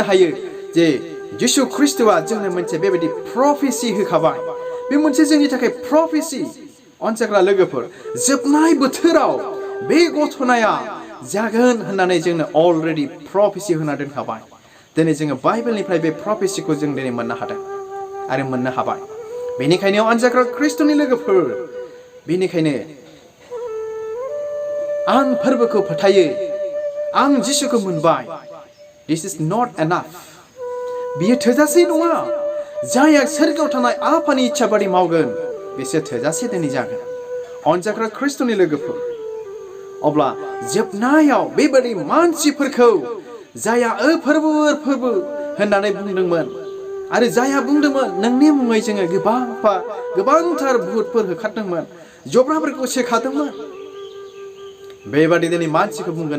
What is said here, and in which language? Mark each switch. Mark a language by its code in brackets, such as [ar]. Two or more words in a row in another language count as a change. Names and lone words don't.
[brx] हायो जे जिसु ख्रिस्ट'आ जोंनो मोनसे बेबायदि प्रफेसि होखाबाय बे मोनसे जोंनि थाखाय प्रफेसि अनजाग्रा लोगोफोर जोबनाय बोथोराव बे घटनाया जागोन होननानै जोंनो अलरेडि प्रफेसि होना दोनखाबाय दिनै जोङो बाइबेलनिफ्राय बे प्रफेसिखौ जों दिनै मोननो हादों आरो मोननो हाबाय बेनिखायनो अनजाग्रा ख्रिस्ट'नि लोगोफोर बेनिखायनो आं फोरबोखौ फोथायो आं जिसुखौ मोनबाय [en] this is not enough [brx] बियो थोजासे नङा जायहा सोरगोआव थानाय आफानि इच्छा बादि मावगोन बिसोर थोजासे दिनै जागोन अनजाग्रा ख्रिस्ट'नि लोगोफोर अब्ला जोबनायाव बेबायदि मानसिफोरखौ जायहा फोरबो होननानै बुंदोंमोन आरो जायहा बुंदोंमोन नोंनि मुङै जोङो गोबांथार भुतफोर होखारदोंमोन जब्राफोरखौ सेखादोंमोन बेबादि दिनै मानसिखौ बुंगोन